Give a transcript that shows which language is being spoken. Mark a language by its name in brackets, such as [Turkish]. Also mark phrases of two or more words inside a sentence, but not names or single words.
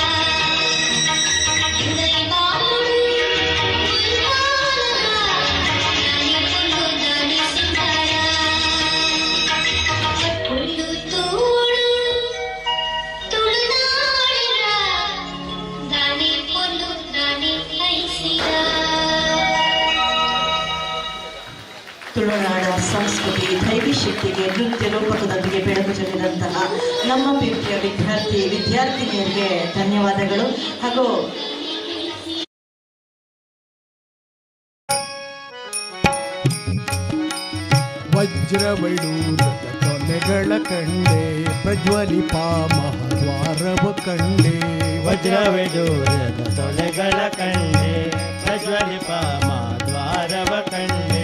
[Tulu] ಇಂದೈ ಬಾಳು ಉಲ್ಲಾಲ ದಾನಿ ಪೊಲು ದಾನಿ ಸಿಂಗಾರ ಪೊಲು ತೋಡು ತುಳುನಾಡಿರ ದಾನಿ ಪೊಲು ದಾನಿ ಕೈಸಿರ [Kannada] ತುಳುನಾಡ ಸಂಸ್ಕೃತಿ ದೈವಿ ಶಕ್ತಿಗೆ ನೃತ್ಯ ರೂಪಕದೊಂದಿಗೆ ಬೆಳಕು ಚೆಲ್ಲಿದಂತಹ ನಮ್ಮ ಪ್ರೀತಿಯ ವಿದ್ಯಾರ್ಥಿನಿಯರಿಗೆ ಧನ್ಯವಾದಗಳು. ಹಾಗೂ ವಜ್ರವೈಡೂರದ ತೊಲೆಗಳ ಕಂಡೆ ಪ್ರಜ್ವಲಿಪ ಮಹದ್ವಾರವ ಕಂಡೆ ವಜ್ರವಿದೂರದ ತೊಲೆಗಳ ಕಂಡೆ ಪ್ರಜ್ವಲಿಪ ಮಾದ್ವಾರವ ಕಂಡೆ